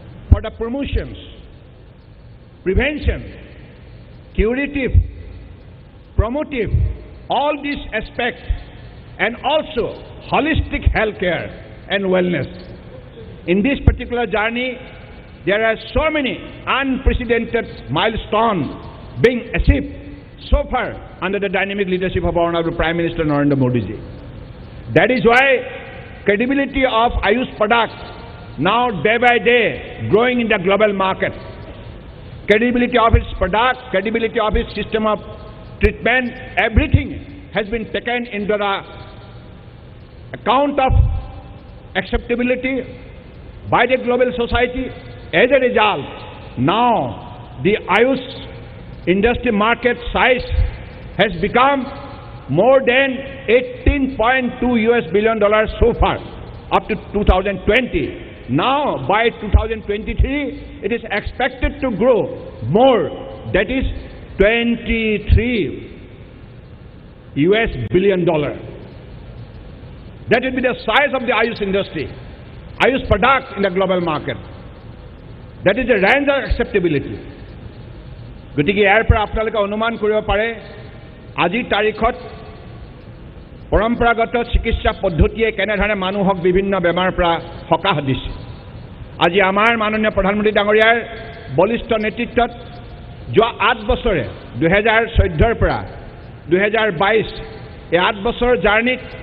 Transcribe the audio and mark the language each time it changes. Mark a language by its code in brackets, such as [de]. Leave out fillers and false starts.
[en] for the promotions prevention curative promotive all these aspects and also holistic health care and wellness in this particular journey there are so many unprecedented milestones being achieved so far under the dynamic leadership of our Honorable Prime Minister Narendra Modi ji. That is why credibility of Ayush products now day by day growing in the global market. Credibility of its product, credibility of its system of treatment, everything has been taken into the account of acceptability by the global society. As a result, now the Ayush industry market size has become more than $18.2 billion so far up to 2020. Now by 2023 it is expected to grow more, that is $23 billion. That will be the size of the Ayush industry, Ayush products in the global market. That is the range of acceptability. [as] গতিকে ইয়াৰ পৰা আপোনালোকে অনুমান কৰিব পাৰে আজিৰ তাৰিখত পৰম্পৰাগত চিকিৎসা পদ্ধতিয়ে কেনেধৰণে মানুহক বিভিন্ন বেমাৰৰ পৰা সকাহ দিছে আজি আমাৰ মাননীয় প্ৰধানমন্ত্ৰী ডাঙৰীয়াৰ বলিষ্ঠ নেতৃত্বত যোৱা 8 বছৰে 2014ৰ পৰা 2022 এই 8 বছৰ জাৰ্নিত